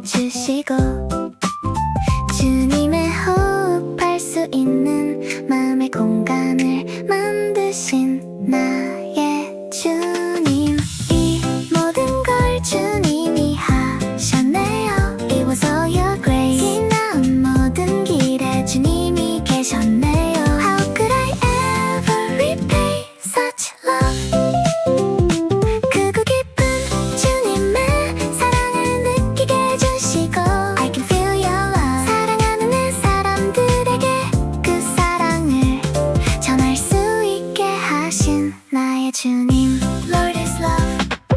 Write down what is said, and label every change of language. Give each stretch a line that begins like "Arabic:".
Korean: 주시고 주님의 호흡할 수 있는 마음의 공간을 만드신 나의 주님. 이 모든 걸 주님이 하셨네요.
English: It was all your grace.
Korean: 지나온 모든 길에 주님이 계셨네요.
English: How could I ever repay such love?
Korean: 크고 깊은 주님의 사랑을 느끼게 해주시고
English: I can feel your love.
Korean: 사랑하는 내 사람들에게 그 사랑을 전할 수 있게 하신 나의 주님.
English: Lord is love.